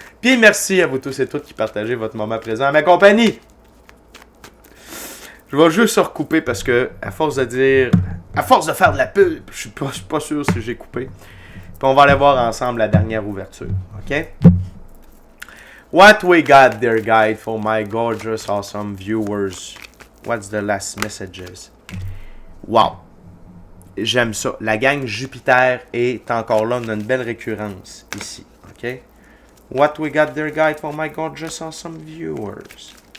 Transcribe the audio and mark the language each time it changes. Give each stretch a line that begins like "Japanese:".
French: Puis merci à vous tous et toutes qui partagez votre moment présent à ma compagnie. Je vais juste recouper parce que, à force de faire de la pub, je suis pas sûr si j'ai coupé. Puis on va aller voir ensemble la dernière ouverture, OK?
English: What we got there, guide, for my gorgeous, awesome viewers? What's the last messages?
French: Wow! J'aime ça. La gang Jupiter est encore là. On a une belle récurrence ici, OK?
English: What we got there, guide, for my gorgeous, awesome viewers?